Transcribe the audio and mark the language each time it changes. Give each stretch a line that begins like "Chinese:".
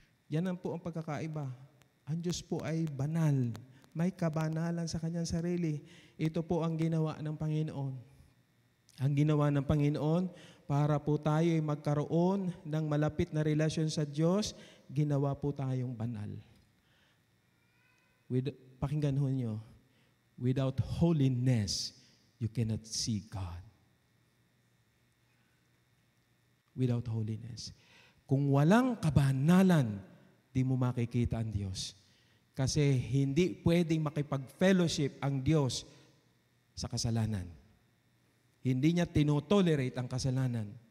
Filipino: Yan ang po ang pagkakaiba. Ang Diyos po ay banal. May kabanalan sa kanyang sarili. Ito po ang ginawa ng Panginoon. Ang ginawa ng Panginoon para po tayo ay magkaroon ng malapit na relasyon sa Diyos, ginawa po tayong banal. Pakinggan ho nyo,
English: without holiness, you cannot see God. Without holiness.
Filipino: Kung walang kabanalan, di mo makikita ang Diyos. Kasi hindi pwedeng makipag-fellowship ang Diyos sa kasalanan. Hindi niya tinotolerate ang kasalanan.